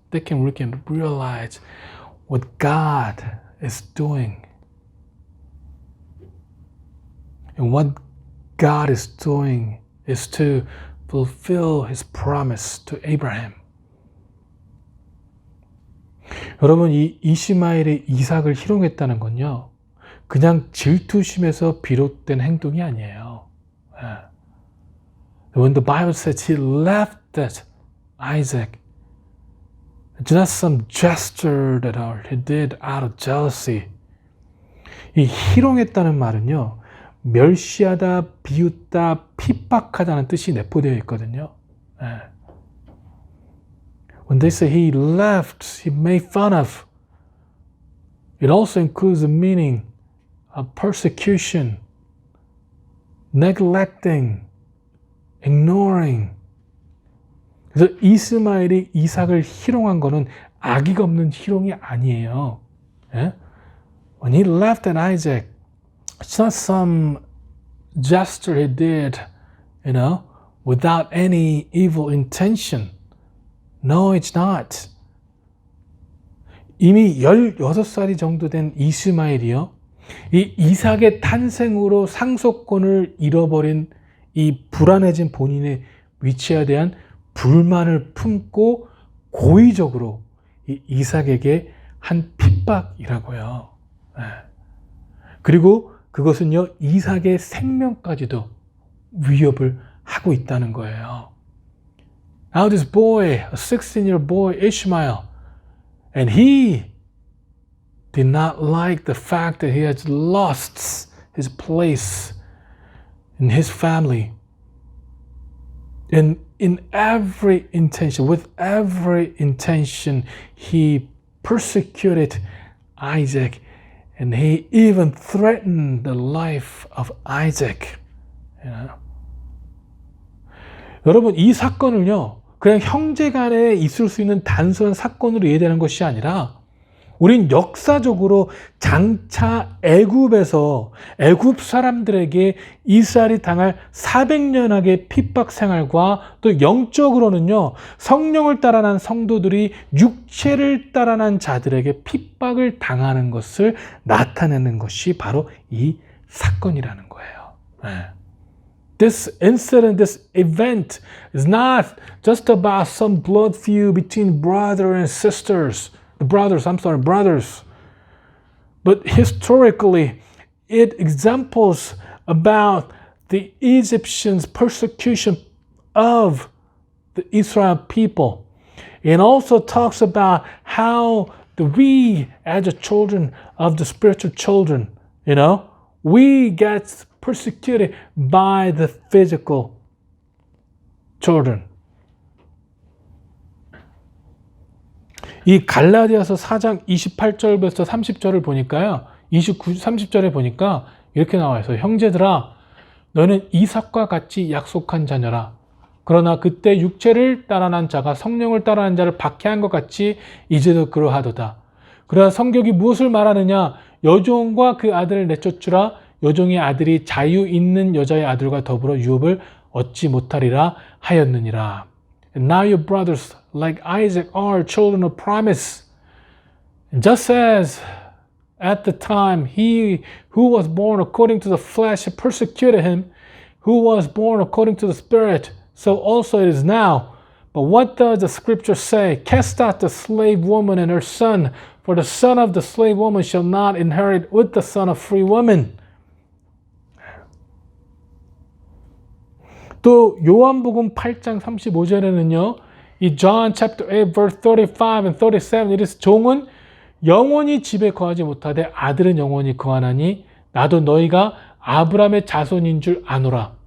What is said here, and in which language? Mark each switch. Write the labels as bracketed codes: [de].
[en] We can realize what God is doing. And what God is doing is to fulfill His promise to Abraham. [ko] 여러분, 이 이시마엘이 이삭을 희롱했다는 건요, 그냥 질투심에서 비롯된 행동이 아니에요. [en] When the Bible says he left that Isaac, it's not some gesture that he did out of jealousy. [ko] 이 희롱했다는 말은요, 멸시하다, 비웃다, 핍박하다는 뜻이 내포되어 있거든요. [en] When they say he left, he made fun of, it also includes the meaning of persecution, neglecting, ignoring. [ko] 그래서 이스마엘이 이삭을 희롱한 거는 악의가 없는 희롱이 아니에요. [en] When he left at Isaac, it's not some gesture he did, without any evil intention. No, it's not. [ko] 이미 16살이 정도 된 이스마엘이요, 이 이삭의 탄생으로 상속권을 잃어버린 이 불안해진 본인의 위치에 대한 불만을 품고 고의적으로 이 이삭에게 한 핍박이라고요. 그리고 그것은요, 이삭의 생명까지도 위협을 하고 있다는 거예요. [en] Now this boy, a 16-year boy, Ishmael, and he did not like the fact that he had lost his place in his family. And in every intention, with every intention, he persecuted Isaac, and he even threatened the life of Isaac. [ko] 여러분, 이 사건을요, 그냥 형제 간에 있을 수 있는 단순한 사건으로 이해되는 것이 아니라, 우린 역사적으로 장차 애굽에서 애굽 사람들에게 이스라엘이 당할 400년학의 핍박 생활과 또 영적으로는요, 성령을 따라난 성도들이 육체를 따라난 자들에게 핍박을 당하는 것을 나타내는 것이 바로 이 사건이라는 거예요. [en] This incident, this event is not just about some blood feud between brothers and sisters. Brothers. But historically, it examples about the Egyptians' persecution of the Israel people. It also talks about how we, as the children of the spiritual children, we get persecuted by the physical children. [ko] 이 갈라디아서 4장 28절부터 30절을 보니까요, 30절에 보니까 이렇게 나와 있어요. 형제들아, 너는 이삭과 같이 약속한 자녀라. 그러나 그때 육체를 따라난 자가 성령을 따라난 자를 박해한 것 같이 이제도 그러하도다. 그러나 성경이 무엇을 말하느냐? 여종과 그 아들을 내쫓으라. 여종의 아들이 자유 있는 여자의 아들과 더불어 유업을 얻지 못하리라 하였느니라. [en] And now your brothers, like Isaac, are children of promise. And just as at the time he who was born according to the flesh persecuted him, who was born according to the Spirit, so also it is now. But what does the scripture say? Cast out the slave woman and her son, for the son of the slave woman shall not inherit with the son of free woman. [ko] 또 요한복음 8장 35절에는요, 이 [en] John chapter 8 verse 35 and 37, it is [ko] 종은 영원히 집에 거하지 못하되 아들은 영원히 거하나니 나도 너희가 아브라함의 자손인 줄 아노라.